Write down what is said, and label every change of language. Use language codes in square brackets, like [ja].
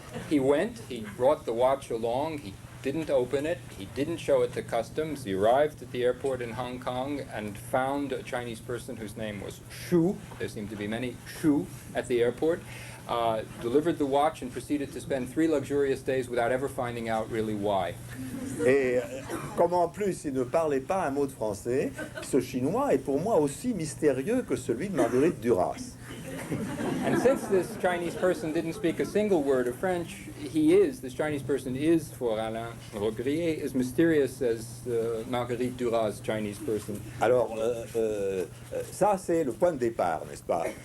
[en] He went, he brought the watch along, he didn't open it, he didn't show it to customs. He arrived at the airport in Hong Kong and found a Chinese person whose name was Shu. There seemed to be many Shu at the airport. Delivered the watch and proceeded to spend 3 luxurious days without ever finding out really why. [fr] Et comme en plus il ne parlait pas un mot de français, ce Chinois est pour moi aussi mystérieux que celui de Marguerite Duras. [en] And since this Chinese person didn't speak a single word of French, this Chinese person is, for Alain Rogrier, as mysterious as Marguerite Duras' Chinese person. [fr] Alors, ça c'est le point de départ, n'est-ce pas?